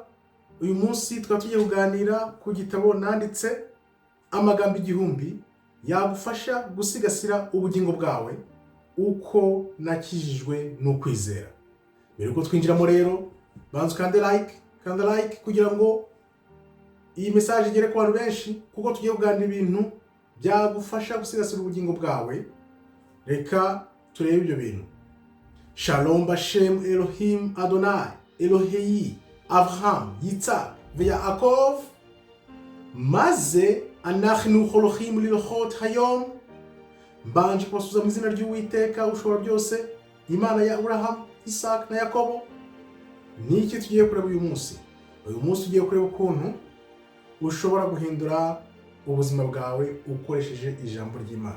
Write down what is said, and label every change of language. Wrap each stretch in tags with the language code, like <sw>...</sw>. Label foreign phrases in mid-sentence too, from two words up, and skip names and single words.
<rw>Uyu munsi tukaba tugiye kuganira ku gitabo nanditse amagambo igihumbi yagufasha gusigasira ubugingo bwawe uko nakijijwe n'ukwizera. Mbere ko twinjiramo rero banza ukande like kugira ngo iyi message igere ku bantu benshi, kuko tugiye kuganira ibintu byagufasha gusigasira ubugingo bwawe. Reka turebe ibyo bintu.</rw> <he>שלום בשם אלוהים אדוני אלוהי אברהם יצחק יעקב מה זה אנחנו הולכים ללכת היום.</he> <rw>Mbanje kubasubiza mu izina ry'Uwiteka ushobora byose, Imana ya Abraham, Isaac na Yakobo. Niki tugiye kureba uyu munsi? Uyu munsi tugiye kureba ukuntu ushobora guhindura ubuzima bwawe ukoresheje ijambo ry'Imana.</rw>